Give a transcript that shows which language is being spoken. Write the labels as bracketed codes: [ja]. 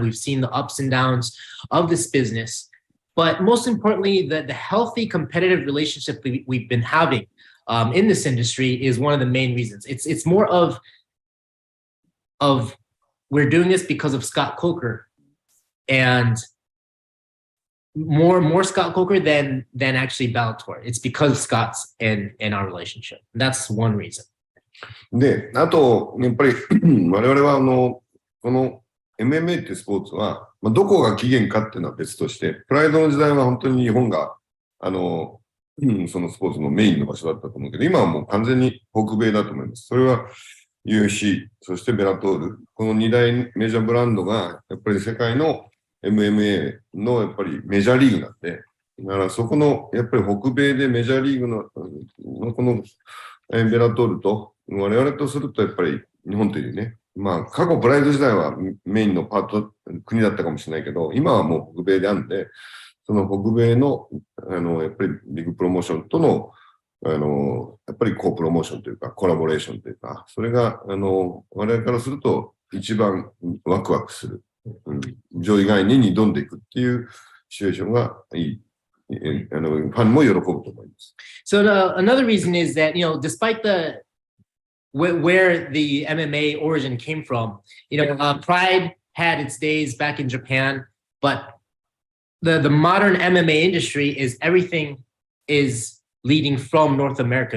[en] We've seen the ups and downs of this business. But most importantly, the healthy competitive relationship we've been having in this industry is one of the main reasons. It's more of we're doing this because of Scott Coker. And more Scott Coker than actually Bellator. It's because of Scott's and our relationship. That's one reason. [ja] で、あと、やっぱり我々はこの MMA ってスポーツは、どこが起源かっていうのは別として、プライドの時代は本当に日本が、そのスポーツのメインの場所だったと思うけど、今はもう完全に北米だと思います。それは UFC、そしてベラトール、この2大メジャーブランドが、やっぱり世界の MMA のやっぱりメジャーリーグなんで、だからそこの、やっぱり北米でメジャーリーグの、このベラトールと、我々とするとやっぱり日本というね、過去プライド時代はメインのパート、国だったかもしれないけど、今はもう北米であるんで、その北米の、やっぱりビッグプロモーションとの、やっぱりコープロモーションというか、コラボレーションというか、それが、我々からすると一番ワクワクする。上位概念に挑んでいくっていうシチュエーションがいい。ファンも喜ぶと思います。 [en] So another reason is that, despite where the MMA origin came from, Pride had its days back in Japan, but the modern MMA industry is everything is leading from North America.